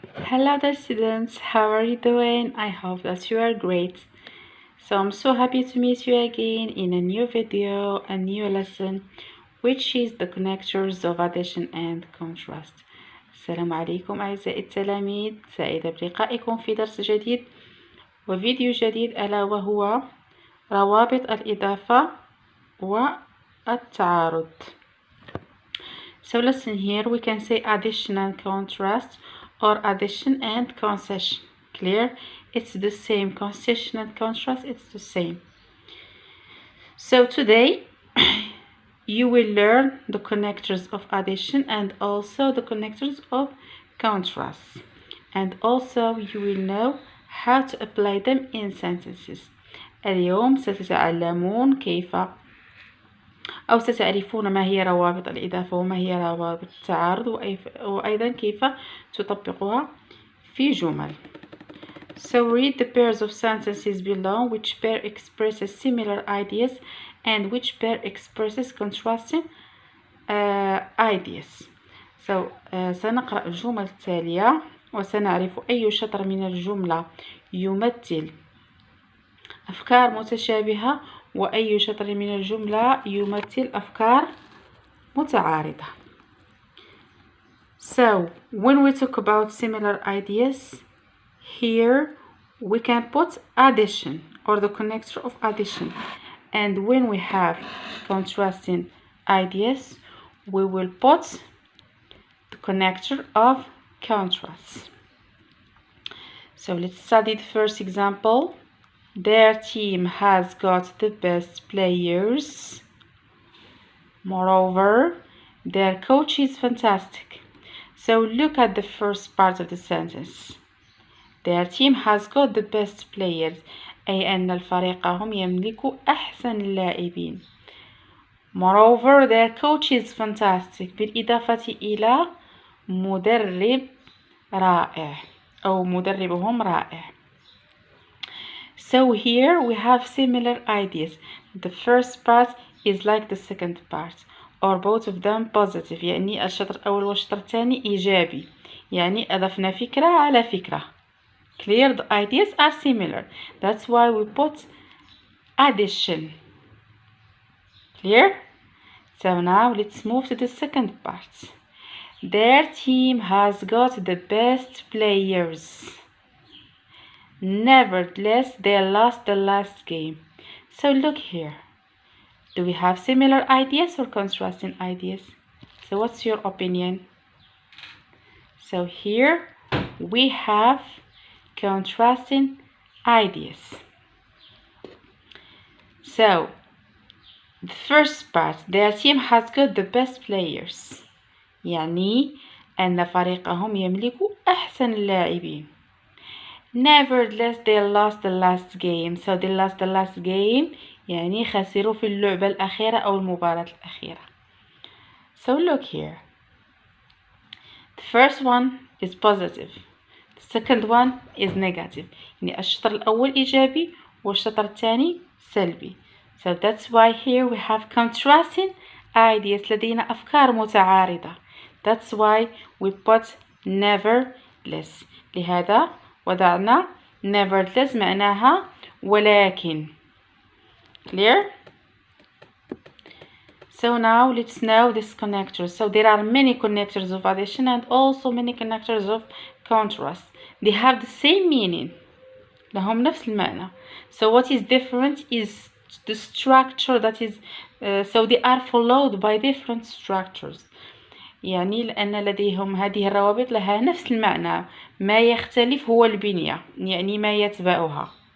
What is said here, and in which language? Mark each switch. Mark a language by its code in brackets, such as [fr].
[en] Hello dear students, how are you doing? I hope that you are great. So I'm so happy to meet you again in a new video, a new lesson, which is the connectors of addition and contrast. [ar] السلام عليكم أعزائي التلاميذ، سعيدة بلقائكم في درس جديد وفيديو جديد، ألا وهو روابط الإضافة والتعارض. [en] So listen here, we can say addition and contrast or addition and concession. Clear? It's the same. Concession and contrast, it's the same. So today you will learn the connectors of addition and also the connectors of contrast. And also you will know how to apply them in sentences. [ar] اليوم ستتعلمون كيف أو ستعرفون ما هي روابط الإضافة وما هي روابط التعارض وأيضا كيف تطبقها في جمل. [en] So read the pairs of sentences below. Which pair expresses similar ideas and which pair expresses contrasting ideas. [ar] So سنقرأ الجمل التالية وسنعرف أي شطر من الجملة يمثل أفكار متشابهة وأي شطر من الجملة يمثل أفكار متعارضة. [en] So when we talk about similar ideas, here we can put addition or the connector of addition, and when we have contrasting ideas we will put the connector of contrast. So let's study the first example. Their team has got the best players. Moreover, their coach is fantastic. So look at the first part of the sentence. Their team has got the best players, [ar] أي أن فريقهم يملك أحسن اللاعبين. [en] Moreover, their coach is fantastic. [ar] بالإضافة إلى مدرب رائع أو مدربهم رائع. [en] So here we have similar ideas. The first part is like the second part, or both of them positive. [ar] يعني الشطر الأول والشطر الثاني إيجابي، يعني أضفنا فكرة على فكرة. [en] Clear? The ideas are similar. That's why we put addition. Clear? So now let's move to the second part. Their team has got the best players. Nevertheless, they lost the last game. So look here. Do we have similar ideas or contrasting ideas? So what's your opinion? So here we have contrasting ideas. So the first part, their team has got the best players. [ar] يعني أن فريقهم يملك أحسن اللاعبين. [en] Nevertheless, they lost the last game. So they lost the last game [ar] يعني خسروا في اللعبة الأخيرة أو المباراة الأخيرة. [en] So look here. The first one is positive. The second one is negative. [ar] يعني الشطر الأول إيجابي والشطر الثاني سلبي. [en] So that's why here we have contrasting ideas. [ar] لدينا أفكار متعارضة. [en] That's why we put nevertheless. [ar] لهذا وضعنا nevertheless معناها ولكن. [en] Clear? So now let's know this connectors. So there are many connectors of addition and also many connectors of contrast. They have the same meaning. [ar] لهم نفس المعنى. [en] So what is different is the structure that is so they are followed by different structures. [ar] يعني لأن لديهم هذه الروابط لها نفس المعنى، ما يختلف هو البنية، يعني ما يتبعها.